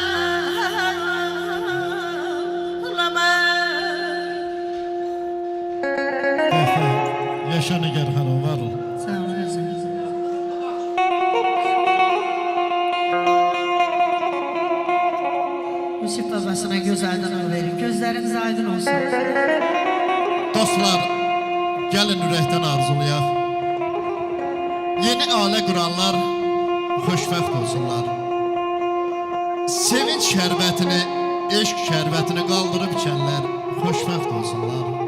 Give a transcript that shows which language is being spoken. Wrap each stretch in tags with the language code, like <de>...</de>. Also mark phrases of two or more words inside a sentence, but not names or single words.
<az>Yaşa Nigar hanım, var ol. sağ olun. Yusuf babasına göz aydınlığı verin.</az> <tr>Gözleriniz aydın olsun.</tr> <az>Dostlar, gəlin ürəkdən arzulayaq. Yeni ailə quranlar xoşbəxt olsunlar. Sevinç şərbətini, eşq şərbətini qaldırıb içənlər xoşbəxt olsunlar.</az>